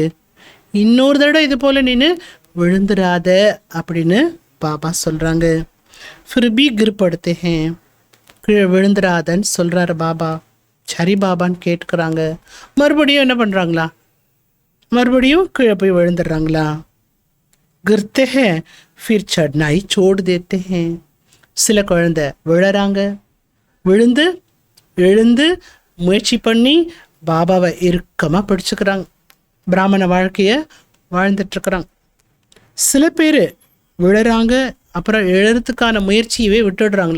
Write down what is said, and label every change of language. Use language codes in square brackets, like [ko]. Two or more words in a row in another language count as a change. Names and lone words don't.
[ta] இன்னொரு தடவை இது போல் நீனு விழுந்துடாத அப்படின்னு பாபா சொல்கிறாங்க. [hi] फिर भी गिर पड़ते [ta] கீழே விழுந்துடாதன்னு சொல்கிறாரு பாபா. சரி பாபான்னு கேட்டுக்கிறாங்க. மறுபடியும் என்ன பண்ணுறாங்களா? மறுபடியும் கீழே போய் விழுந்துடுறாங்களா? [hi] गिरते हैं फिर चढ़ना ही छोड़ देते हैं. [ta] சில குழந்தை விழறாங்க. விழுந்து எழுந்து முயற்சி பண்ணி பாபாவை இறுக்கமாக பிடிச்சுக்கிறாங்க. பிராமண வாழ்க்கையை வாழ்ந்துட்டுருக்குறாங்க. சில பேர் விழுறாங்க, அப்புறம் எழுறதுக்கான முயற்சியவே விட்டுடுறாங்களா.